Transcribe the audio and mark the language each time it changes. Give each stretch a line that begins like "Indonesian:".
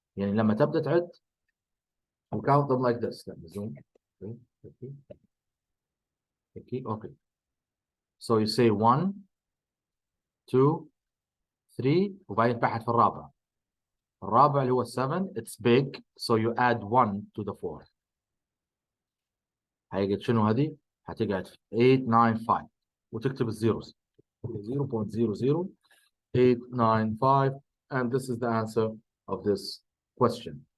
Arabic: يعني لما تبدأ تعد
English: you count them like this. Let me zoom. Okay. So you say
Arabic: 1 2 3 وبعدين تحت في الرابع. الرابع اللي هو
English: 7 it's big so you add 1 to the 4.
Arabic: هيجي شنو هذه؟ هتقعد 895 وتكتب الزيروز 0.00895
English: and this is the answer of this question.